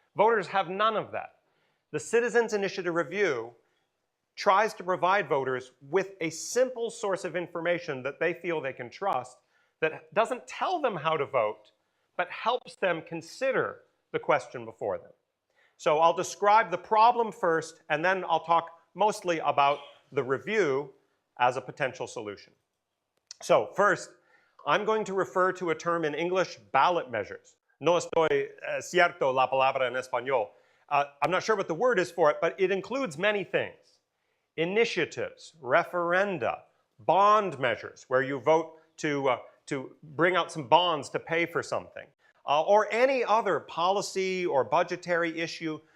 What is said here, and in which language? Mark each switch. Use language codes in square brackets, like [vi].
[en] Voters have none of that. The Citizens Initiative Review tries to provide voters with a simple source of information that they feel they can trust that doesn't tell them how to vote, but helps them consider the question before them. So I'll describe the problem first, and then I'll talk mostly about the review as a potential solution. So first, I'm going to refer to a term in English, ballot measures. [es] No estoy cierto la palabra en español. [en] I'm not sure what the word is for it, but it includes many things. Initiatives, referenda, bond measures, where you vote to bring out some bonds to pay for something, or any other policy or budgetary issue.